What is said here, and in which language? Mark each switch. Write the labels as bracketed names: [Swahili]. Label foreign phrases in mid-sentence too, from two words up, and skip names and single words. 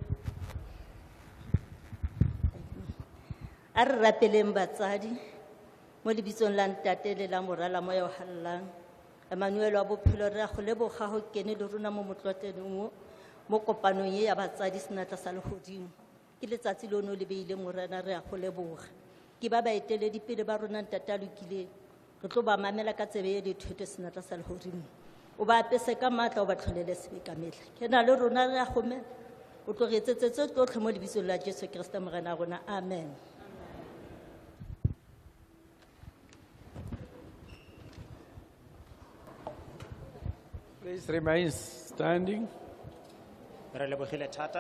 [Tswana] A re rapeleng batsadi mo lebitsong la ntate le la morala moya o hallang. Emmanuel wa bophelo re a go leboga go kene le rona mo motlotleng mo kopanong e ya batsadi senatla sa legodimo. Ke letsatsi lono le beile morena re a go leboga. Ke ba baeteledipele ba rona ntate a lokileng. Re tlo ba mamela ka tsebe e dithwete senatla sa legodimo. O ba apese ka matla o ba tlholele sebe ka metlha. Ke na le rona re a gomela. O tlo re etsetse tsotlhe mo lebitsong la Jesu Kriste morena rona. Amen. [English] Please remain standing. [Tswana] Re lebogile thata.